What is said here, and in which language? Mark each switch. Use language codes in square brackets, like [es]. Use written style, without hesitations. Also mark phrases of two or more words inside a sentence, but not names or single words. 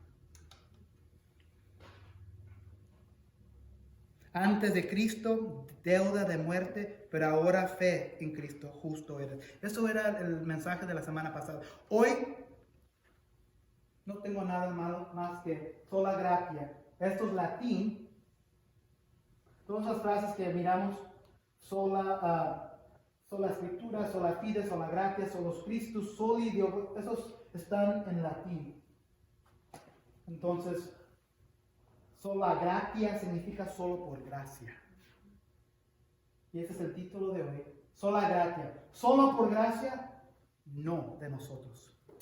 [es] Antes de Cristo, deuda de muerte, pero ahora fe en Cristo, justo eres. Eso era el mensaje de la semana pasada. Hoy no tengo nada más que [la] sola gratia. [es] Esto es latín. Todas las frases que miramos, sola escritura, [la] sola fide, sola gratia, solos Christus, soli Deo, [es] esos están en latín. Entonces, [la] sola gratia [es] significa solo por gracia. Y ese es el título de hoy. [la] Sola gratia. [es] Solo por gracia, no de nosotros.